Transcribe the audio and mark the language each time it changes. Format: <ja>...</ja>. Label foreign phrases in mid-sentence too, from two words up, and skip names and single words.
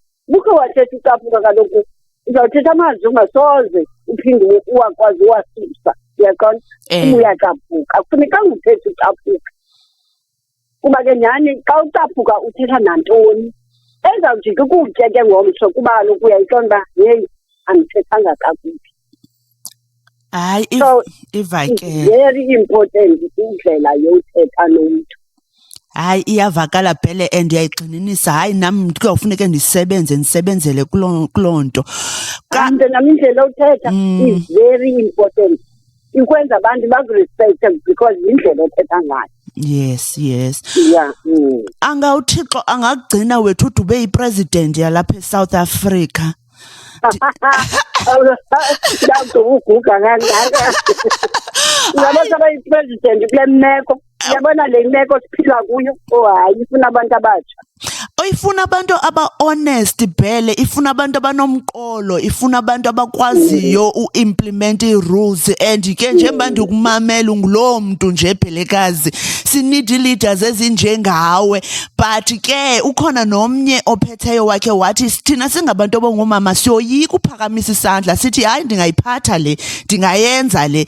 <xh>Bukho wathetha ucaphuka kaloku uzawuthetha amazwi ungasoze uphinde uwakwazi uwasusa, uyaqonda? Uyacaphuka, akufunekanga uthethe ucaphuka kuba ke nyhani xa ucaphuka uthetha nantoni ezawujika ukutya ke ngomso kuba kaloku uyayiqonda uba yeyi andithethanga kakubi. Hayi,</xh> <en>it's very important</en> <xh>indlela yothetha nomntu. Hayi, iyavakala Bhele, and ndiyayigxininisa. Hayi, nam kuyawufuneke ndisebenzele kuloo nto. Kanti nam indlela othetha</xh> <en>is very important.</en> <xh>Ikwenza abantu bakurespecte because yindlela othetha ngayo.</xh> <en>Yes. Yeah.</en> <xh>Angawuthixo angakugcina wethu ude ube yipresident yalapha eSouth Africa. Uguga kangaka. Uyabona abayipresident kule meko, uyabona le meko siphila kuyo, hayi ifuna abantu abatsha. Ifuna abantu aba-honest Bhele, ifuna abantu abanomqolo, ifuna abantu abakwaziyo u-implement ii-rules. And ke njengoba ndikumamela unguloo mntu nje Bhelekazi, sinid leaders ezinjengawe. But ke ukhona nomnye ophetheyo wakhe wathi thina singabantu abangomama siyoyika uphakamisa isandla, sithi hayi ndingayiphatha le, ndingayenza le.</xh>